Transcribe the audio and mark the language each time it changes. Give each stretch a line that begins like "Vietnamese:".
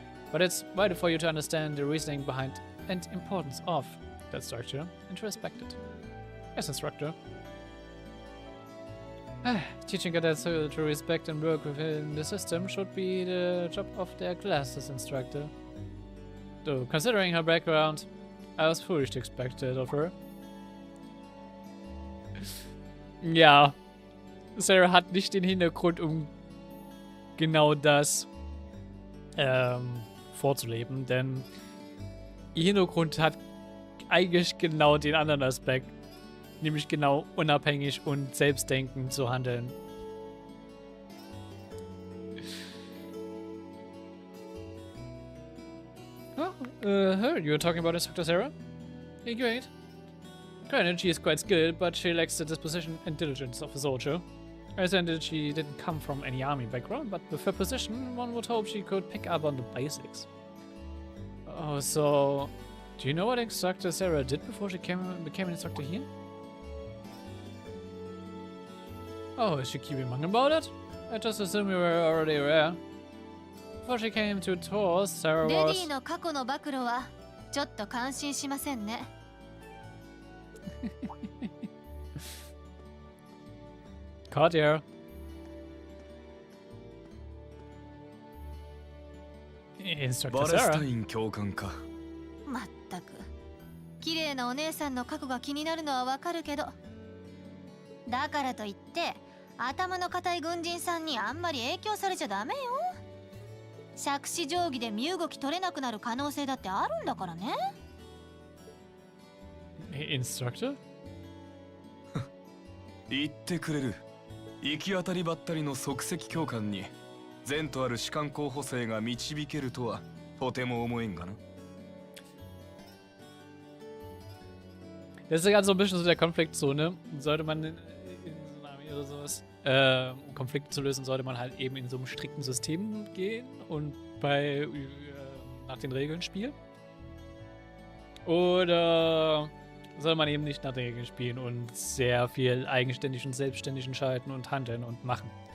English: But it's vital for you to understand the reasoning behind and importance of that structure and to respect it. Yes, instructor. Teaching cadets to respect and work within the system should be the job of their classes instructor. Though, considering her background, I was foolish to expect it of her.
German: Ja, Sarah hat nicht den Hintergrund, um genau das vorzuleben, denn ihr Hintergrund hat eigentlich genau den anderen Aspekt. Nämlich genau unabhängig und selbstdenkend zu handeln.
English: Oh, heard you were talking about Instructor Sarah? Hey, great. Granted, she is quite skilled, but she lacks the disposition and diligence of a soldier. I understand that she didn't come from any army background, but with her position, one would hope she could pick up on the basics. Oh, so... Do you know what Instructor Sarah did before she became an instructor here? Oh, is she keeping mum about it? I just assumed you were already aware. Before she came to tours, Sarah was...
Japanese: レディの過去の暴露はちょっと感心しませんね。
English: Katja. Instructor
Japanese: バレス
English: Sarah.
Japanese: タイン教官か。まったく。綺麗なお姉さんの過去が気になるのはわかるけど。だからといって頭の固い軍人さんにあんまり影響されちゃダメよ。杓子定規で身動き取れなくなる可能性だってあるんだからね。
English: Instructor?
Japanese: 言ってくれる。行き当たりばったりの即席教官に前途ある士官候補生が導けるとはとても思えんがな。
German: Das ist ja so ein bisschen so der Konfliktzone. Sollte man in so einer Armee oder sowas, um Konflikte zu lösen, sollte man halt eben in so einem strikten System gehen und nach den Regeln spielen. Oder soll man eben nicht nach den Regeln spielen und sehr viel eigenständig und selbstständig entscheiden und handeln und machen.